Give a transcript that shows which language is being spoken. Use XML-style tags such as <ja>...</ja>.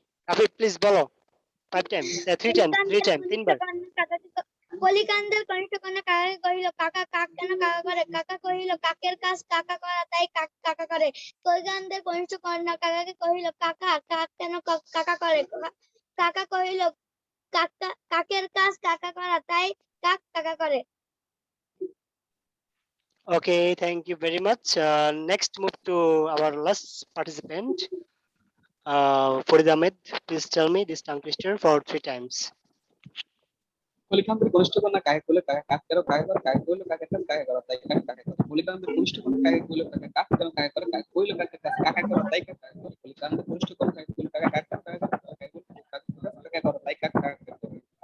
<en>Rafi, please বলো 5 times, 3 times, 3 বার।</en> <bn>কলিকান্দের কনিষ্ঠ কন্যা কাকাকে কহিল কাকা কাক কেন কাকা করে কাকা কহিল কাকের কাজ কাকা করা তাই কাক কাকা করে কলিকান্দের কনিষ্ঠ কন্যা কাকাকে কহিল কাকা কাক কেন কাকা করে কাকা কহিল কাকের কাজ কাকা করা তাই কাক কাকা করে।</bn> <en>Okay, thank you very much. Next, move to our last participant, Farid Ahmed. Please tell me this tongue twister for 3 times.</en> <bn>কলিকান্দের কনিষ্ঠ কন্যা কাকে কইল কাকা কাক কেন কাকা করে কাকা কইল কাকের কাজ কাকা করে তাই কাক কাকা করে কলিকান্দের কনিষ্ঠ কন্যা কাকে কইল কাকা কাক কেন কাকা করে কাকা কইল কাকের কাজ কাকা করে তাই কাক কাকা করে কলিকান্দের কনিষ্ঠ কন্যা কাকে কইল কাকা কাক কেন কাকা করে কাকা কইল কাকা করে তাই কাক কাকা করে।</bn>